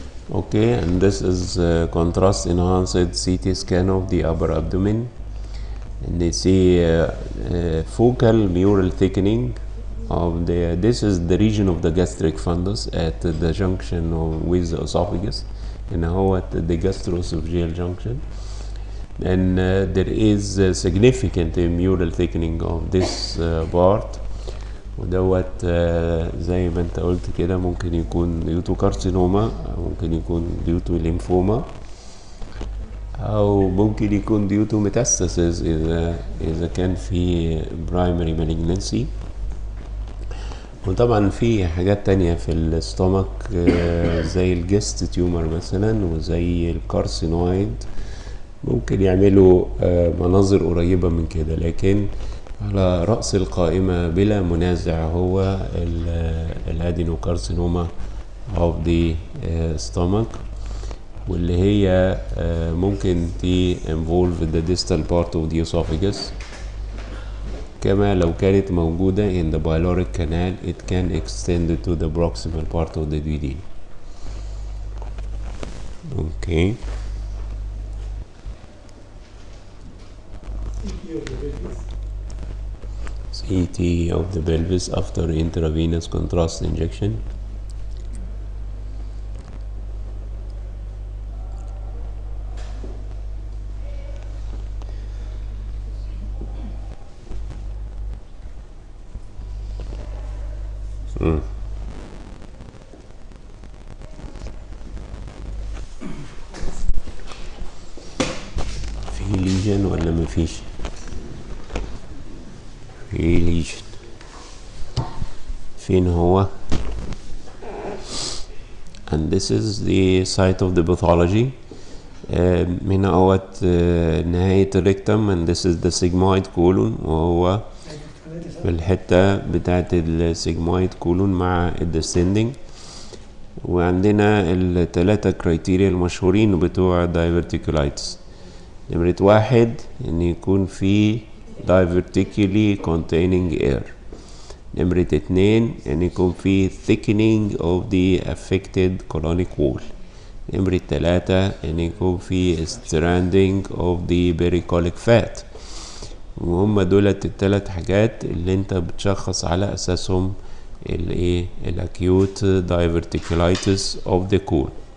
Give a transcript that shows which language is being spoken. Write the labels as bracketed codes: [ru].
[en] Okay, and this is contrast enhanced CT scan of the upper abdomen, and they see focal mural thickening of this is the region of the gastric fundus at the junction with the esophagus, and how at the gastroesophageal junction, and there is significant mural thickening of this part. [ar] ودوت زي ما انت قلت كده ممكن يكون ديوتو كارسينوما، ممكن يكون ديوتو ليمفوما، او ممكن يكون ديوتو ميتاستاسيس اذا كان في برايمري مالجنسي. وطبعا في حاجات تانية في الاستومك زي الجست تيومر مثلا وزي الكارسينويد ممكن يعملوا مناظر قريبة من كده، لكن على رأس القائمة بلا منازع هو الادينوكارسينوما [en] of the stomach، [ar] واللي هي ممكن [en] involve the distal part of the esophagus. [ar] كما لو كانت موجودة [en] in the pyloric canal it can extend to the proximal part of the duodenum. Okay. CT of the pelvis after intravenous contrast injection. [ar] في ليجن ولا مفيش؟ في ليجن. فين هو؟ [en] and this is the site of the pathology. [ar] هنا اهوت نهاية الريكتم [en] and this is the sigmoid colon، [ar] وهو في الحتة بتاعت السيجمويد كولون مع الديسندنج. وعندنا التلاتة كرايتيريا المشهورين بتوع diverticulitis. نمرة واحد ان يكون في [en] divertically containing air. [ar] نمرة اتنين ان يكون في [en] thickening of the affected colonic wall. [ar] نمرة تلاتة ان يكون في [en] stranding of the pericolic fat. [ar] وهم دولت التلات حاجات اللي انت بتشخص على اساسهم الايه الاكيوت diverticulitis of the colon.